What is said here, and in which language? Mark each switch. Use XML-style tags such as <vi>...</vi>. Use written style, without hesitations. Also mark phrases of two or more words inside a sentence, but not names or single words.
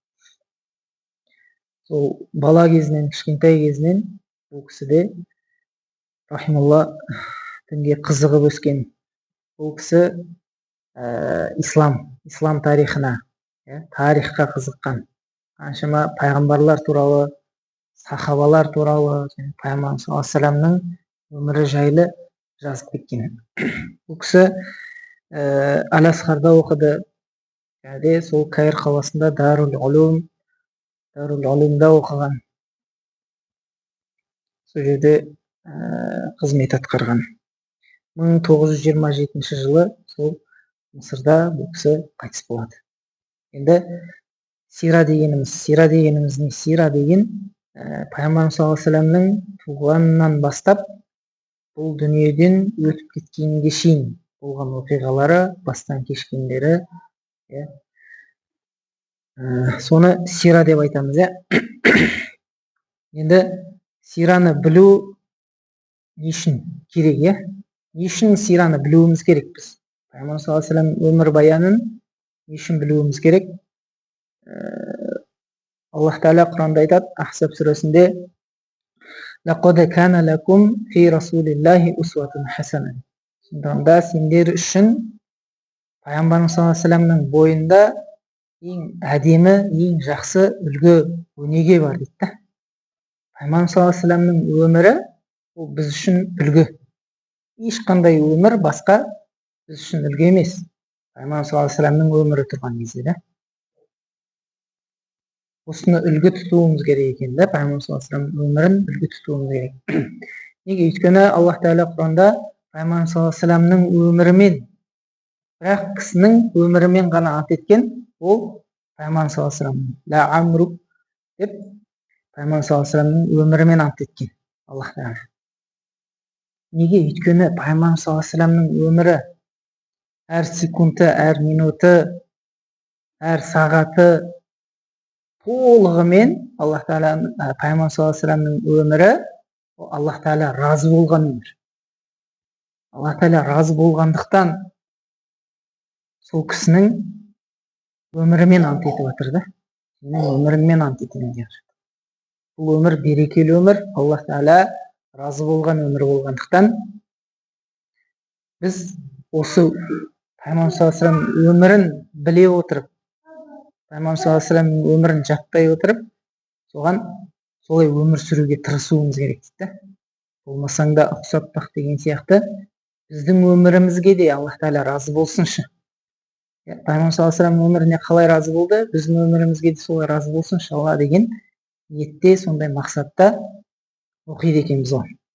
<kk>Сол бала кезінен, кішкентай кезінен бұл кісі де рахималла дінге қызығып өскен. Бұл кісі ислам тарихына, тарихқа қызыққан. Қаншама пайғамбарлар туралы, сахабалар туралы, Пайғамбар</kk> <ar>صلى الله عليه وسلم</ar> <kk>өмірі жайлы жазып кеткен. Бұл кісі Әл-Асқарда оқыды. Сол Каир қаласында Дарул Улумда оқыған. Сол жерде қызмет атқарған. 1927 жылы сол Мысырда бұл кісі қайтыс болады. Енді сира дегеніміз не? Сира деген Пайғамбар</kk> <ar>صلى الله عليه وسلم</ar> <kk>туғанынан бастап бұл дүниеден өтіп кеткенге шейін болған оқиғалары, бастан кешкендері, соны сира деп айтамыз. Енді сираны білу не үшін керек? Не үшін сираны білуіміз керек біз? Пайғамбар</kk> <ar>صلى الله عليه وسلم</ar> <kk>өмір баянын не үшін білуіміз керек? Аллах Тағала Құранда айтады, Ахзаб сүресінде:</kk> <ar>"لقد كان لكم في رسول الله أسوة حسنة."</ar> <kk>Сонда сендер үшін Пайғамбар</kk> <ar>صلى الله عليه وسلم</ar> <kk>бойында ең әдемі, ең жақсы үлгі, өнеге бар дейді. Пайғамбар</kk> <ar>صلى الله عليه وسلم</ar> <kk>өмірі ол біз үшін үлгі. Ешқандай өмір басқа біз үшін үлгі емес. Пайғамбар</kk> <ar>صلى الله عليه وسلم</ar> <kk>өмірі тұрған кезде. Осыны үлгі тұтуымыз керек екен. Пайғамбар</kk> <ar>صلى الله عليه وسلم</ar> <kk>өмірін үлгі тұтуымыз керек. Неге? Өйткені Аллах Тағала Құранда Пайғамбар</kk> <ar>صلى الله عليه وسلم</ar> <kk>өмірімен, бірақ кісінің өмірімен ғана ат еткен, ол Пайғамбар</kk> <ar>صلى الله عليه وسلم. لعمرك</ar> <kk>деп Пайғамбар</kk> <ar>صلى الله عليه وسلم</ar> <kk>өмірімен ат еткен Аллах Тағала. Неге? Өйткені Пайғамбар</kk> <ar>صلى الله عليه وسلم</ar> <kk>өмірі әр секунды, әр минуты, әр сағаты толығымен Аллах Тағала, Пайғамбар</kk> <ar>صلى الله عليه وسلم</ar> <kk>өмірі Аллах Тағала разы болған өмір. Аллах Тағала разы болғандықтан сол кісінің өмірімен ант етіп жатыр да. Өміріңмен ант етемін деп жатыр. Бұл өмір берекелі өмір, Аллах Тағала разы болған өмір болғандықтан біз осы Пайғамбар</kk> <ar>صلى الله عليه وسلم</ar> <kk>өмірін біле отырып, Пайғамбар</kk> <ar>صلى الله عليه وسلم</ar> <kk>өмірін жаттай отырып, соған солай өмір сүруге тырысуымыз керек дейді. Болмасаң да ұқсап бақ деген сияқты біздің өмірімізге де Аллах Тағала разы болсыншы. пайғамбар</kk> <ar>صلى الله عليه وسلم</ar> <kk>өміріне қалай разы болды, біздің өмірімізге де солай разы болсын иншалла деген ниетте, сондай мақсатта оқиды екенбіз ғой.</kk>